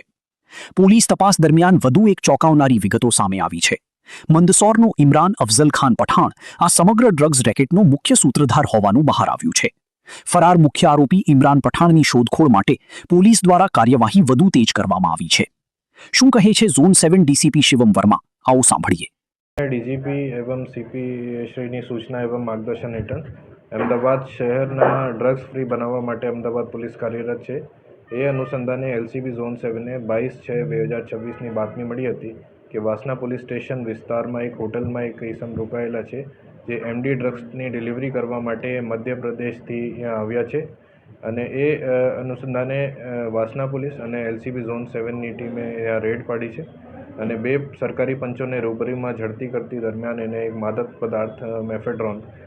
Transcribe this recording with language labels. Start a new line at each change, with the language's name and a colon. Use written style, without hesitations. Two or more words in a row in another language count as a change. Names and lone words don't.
Gujarati: પોલીસ તપાસ દરમિયાન વધુ એક ચોંકાવનારી વિગતો સામે આવી છે. મંદસૌરનો ઇમરાન અફઝલ ખાન પઠાણ આ સમગ્ર ડ્રગ્સ રેકેટનો મુખ્ય સૂત્રધાર હોવાનું બહાર આવ્યું છે. ફરાર મુખ્ય આરોપી ઇમરાન પઠાણની શોધખોળ માટે પોલીસ દ્વારા કાર્યવાહી વધુ તેજ કરવામાં આવી છે. શું કહે છે ઝોન 7 ડીસીપી શિવમ વર્મા? આવો સાંભળીએ. ડીજીપી એવં સીપી શ્રીની સૂચના એવં માર્ગદર્શન હેઠળ અમદાવાદ શહેરના
English: drugs free
Gujarati: બનાવવા માટે અમદાવાદ પોલીસ કાર્યરત છે. એ અનુસંધાને એલસીબી ઝોન 7 22/6/2024 બાતમી मળી હતી કે વાસણા પોલીસ સ્ટેશન વિસ્તારમાં એક હોટલમાં એક ઇસમ રોકાયેલા છે જે એમડી ડ્રગ્સની ડિલિવરી કરવા માટે મધ્યપ્રદેશથી અહીંયા આવ્યા છે અને એ અનુસંધાને વાસણા પોલીસ અને એલસીબી ઝોન 7ની ટીમે અહીંયા રેડ પાડી છે અને બે સરકારી પંચોને રૂબરૂમાં ઝડપી કરતી દરમિયાન એને એક માદક પદાર્થ મેફેડ્રોન